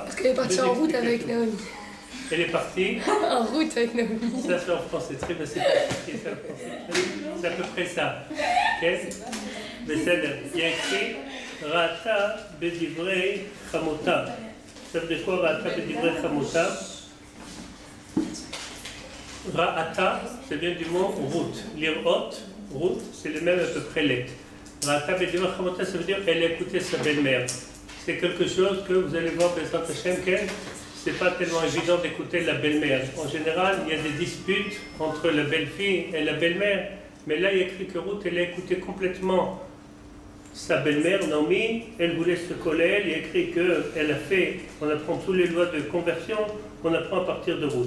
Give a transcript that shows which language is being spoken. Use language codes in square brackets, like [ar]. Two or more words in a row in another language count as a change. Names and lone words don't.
[fr] Parce qu'elle est partie en route avec Naomi. Elle est partie En route avec Naomi. Ça c'est en français, très bien, c'est pas expliqué, ça en français. C'est à peu près ça. Okay? Mais il y a écrit [he] רעתה בדברי חמותה. [fr] Ça veut dire quoi [he] רעתה בדברי חמותה? [fr] Ra'ata, c'est bien du mot route. Lirot, route, c'est les mêmes à peu près lettres. [he] רעתה בדברי חמותה, [fr] ça veut dire elle écoutait sa belle-mère. C'est quelque chose que vous allez voir, [he] בעזרת השם, [fr] c'est pas tellement évident d'écouter la belle-mère. En général, il y a des disputes entre la belle-fille et la belle-mère. Mais là, il y a écrit que Ruth, elle a écouté complètement sa belle-mère, Naomi, elle voulait se coller, il y a écrit qu'elle a fait, on apprend toutes les lois de conversion, on apprend à partir de Ruth.